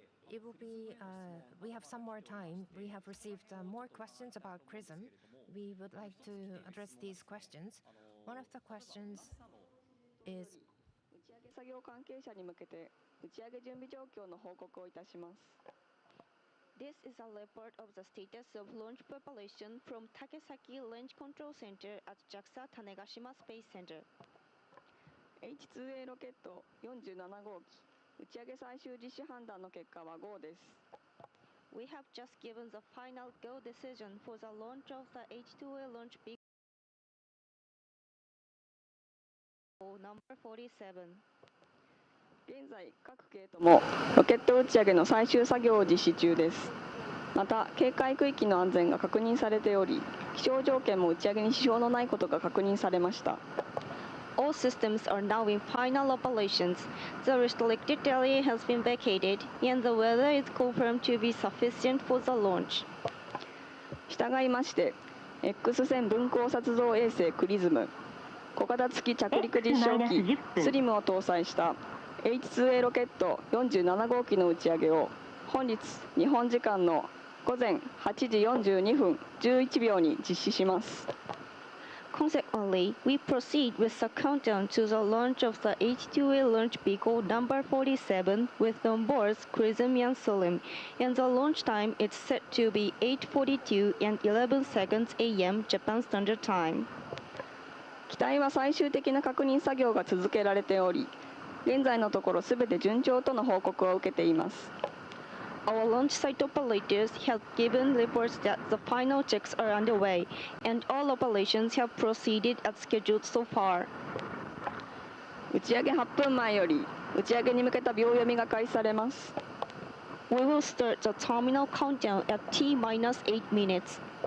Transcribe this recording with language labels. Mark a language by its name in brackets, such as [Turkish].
[English] It will be, we have some more time. We have received more questions about XRISM. We would like to address these questions. One of the questions is, [Japanese] 打ち上げ作業関係者に向けて打ち上げ準備状況の報告をいたします。 [English] This is a report of the status of launch preparation from Takesaki Launch Control Center at JAXA Tanegashima Space Center. [Japanese] H2A ロケット47号機打ち上げ最終実施判断の結果は GO です。 [English] We have just given the final GO decision for the launch of the H2A launch vehicle number 47. [Japanese] 現在各系統もロケット打ち上げの最終作業を実施中です。また警戒区域の安全が確認されており、気象条件も打ち上げに支障のないことが確認されました。 [English] All systems are now in final operations. The restricted area has been vacated, and the weather is confirmed to be sufficient for the launch. [Japanese] 従いまして、X 線分光撮像衛星クリズム、小型付き着陸実証機スリムを搭載した H2A ロケット47号機の打ち上げを本日日本時間の午前8時42分11秒に実施します。 [English] Consequently, we proceed with the countdown to the launch of the H2A launch vehicle number 47 with on boards XRISM and SLIM, and the launch time is set to be 8:42 and 11 seconds a.m. Japan Standard Time. [Japanese] 機体は最終的な確認作業が続けられており、現在のところすべて順調との報告を受けています。 [English] Our launch site operators have given reports that the final checks are underway, and all operations have proceeded as scheduled so far. [Japanese] 打ち上げ8分前より打ち上げに向けた秒読みが開始されます。 [English] We will start the terminal countdown at T-8 minutes.